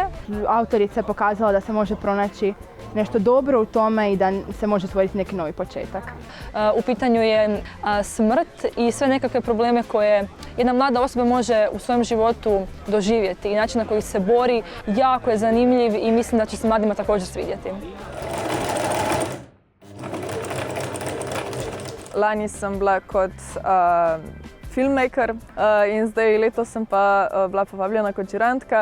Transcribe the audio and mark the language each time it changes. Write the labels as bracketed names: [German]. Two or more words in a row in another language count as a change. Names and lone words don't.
[Croatian] Autorica je pokazala da se može pronaći nešto dobro u tome i da se može stvoriti neki novi početak. U pitanju je smrt i sve nekakve probleme koje jedna mlada osoba može u svojem životu doživjeti i način na koji se bori jako je zanimljiv i mislim da će se mladima također svidjeti. [Slovenian] Lani sem bila kot filmmaker in zdaj letos sem pa bila povabljena kot žirantka.